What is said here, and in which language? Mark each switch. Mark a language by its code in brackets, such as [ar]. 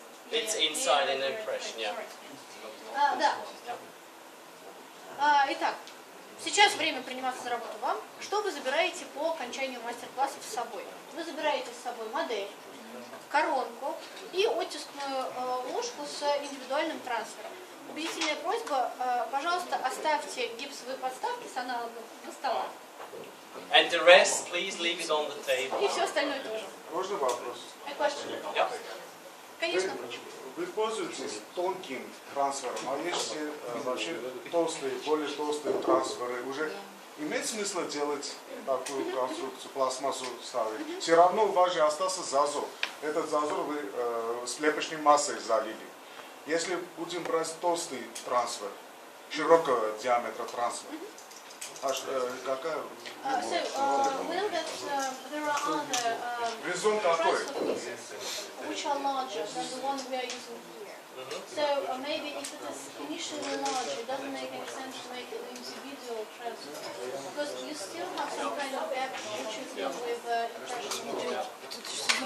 [en] It's inside an impression, yeah. [ru] Да. Итак, сейчас время приниматься за работу вам. Что вы забираете по окончанию мастер-класса с собой? Вы забираете с собой модель, коронку и оттискную ложку с индивидуальным трансфером. Убедительная просьба, пожалуйста, оставьте гипсовые подставки с аналогом на столах. [en] And the rest, please leave it on the table. [ru] И все остальное тоже. Можно вопрос? [en] Yeah. [ru] Конечно. Вы пользуетесь тонким трансфером, а если вообще толстые, более толстые трансферы, уже имеет смысл делать такую конструкцию, пластмассу ставить? Все равно у вас же остался зазор. Этот зазор вы слепочной массой залили. Если будем брать толстый трансфер, широкого диаметра трансфер, какая? [en] We know that there are other [ru] Резон какой? [en] transfer pieces which are larger than the one we are using here. So maybe if it is initially larger, it doesn't make any sense to make it individual transfer because you still have some kind of gap which you fill with impression.